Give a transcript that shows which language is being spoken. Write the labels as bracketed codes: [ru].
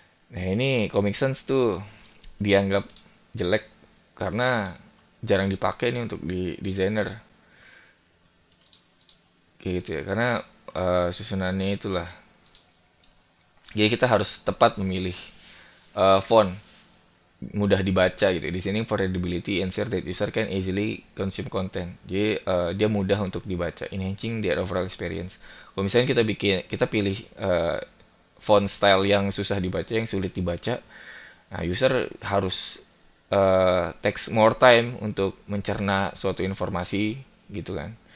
[id] Nah, ini Comic Sans tuh dianggap jelek karena jarang dipakai nih untuk di desainer kayak gitu ya. Karena susunannya itulah. Jadi kita harus tepat memilih font mudah dibaca gitu. Di sini [en] for readability, ensure that user can easily consume content. [id] Jadi dia mudah untuk dibaca, [en] enhancing their overall experience. [id] Kalau misalnya kita pilih font style yang susah dibaca, yang sulit dibaca, nah user harus [en] takes more time [id] untuk mencerna suatu informasi gitu kan.